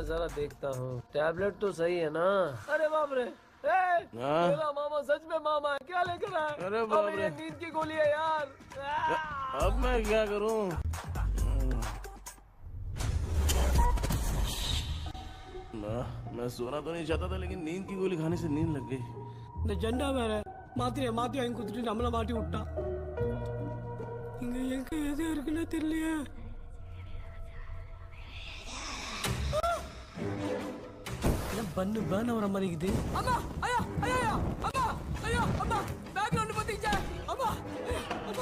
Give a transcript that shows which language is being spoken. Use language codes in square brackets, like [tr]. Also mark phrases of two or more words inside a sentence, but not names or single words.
[hi] जरा देखता हूँ, टैबलेट तो सही है ना? अरे बाप रे, मेरा मामा सच में मामा है, क्या लेकर आया? अरे बाप रे, नींद की गोली है यार। अब मैं क्या करूँ? मैं सोना तो नहीं चाहता था लेकिन नींद की गोली खाने से नींद लग गई। झंडा मेरे [ta] மாத்தி வாங்கி கொடுத்துட்டு நம்மள மாட்டி விட்டான். இங்க எங்க எது இருக்குன்னு தெரியலையே. பண்ணு பர்ன் ஆவற மாதிரி இருக்குது. அம்மா ஐயா ஐயா அம்மா ஐயா அம்மா பேக்ல ஒன்னு பத்திச்சே அம்மா அம்மா